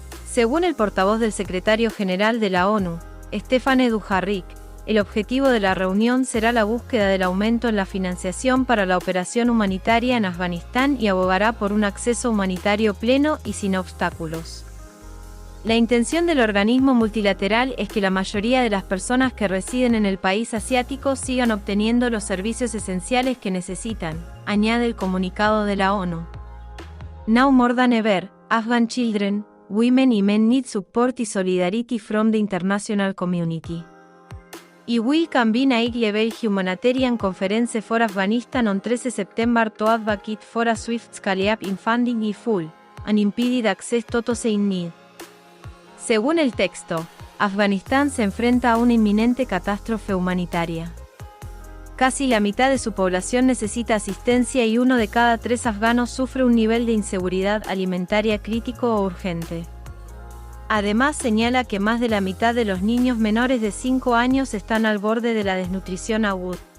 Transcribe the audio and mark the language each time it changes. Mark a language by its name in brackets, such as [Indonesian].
[Spanish] Según el portavoz del secretario general de la ONU, Stéphane Dujarric, el objetivo de la reunión será la búsqueda del aumento en la financiación para la operación humanitaria en Afganistán y abogará por un acceso humanitario pleno y sin obstáculos. La intención del organismo multilateral es que la mayoría de las personas que residen en el país asiático sigan obteniendo los servicios esenciales que necesitan, añade el comunicado de la ONU. [English] Now more than ever, Afghan children, women and men need support and solidarity from the international community. I will convene a high-level humanitarian conference for Afghanistan on 13 September to advocate for a swift scale-up in funding and full, unimpeded access to those in need. [Spanish] Según el texto, Afganistán se enfrenta a una inminente catástrofe humanitaria. Casi la mitad de su población necesita asistencia y 1 de cada 3 afganos sufre un nivel de inseguridad alimentaria crítico o urgente. Además señala que más de la mitad de los niños menores de 5 años están al borde de la desnutrición aguda.